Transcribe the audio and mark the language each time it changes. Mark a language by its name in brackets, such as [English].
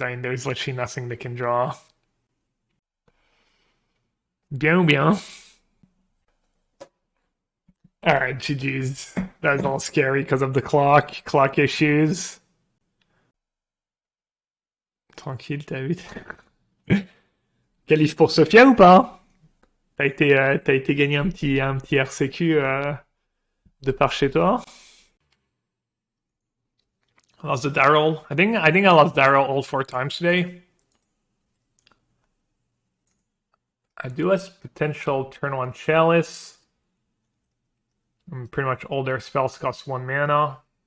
[English] I mean, there's literally nothing they can draw. [French] Bien. [English] Alright, GG's. That was all scary because of the clock issues. [French] Tranquille, David. Qualif pour Sophia ou pas? T'as été gagner un petit RCQ de par chez toi? [English] I lost the Daryl. I think I lost Daryl all 4 times today. I do have potential turn 1 Chalice. Pretty much all their spells cost 1 mana.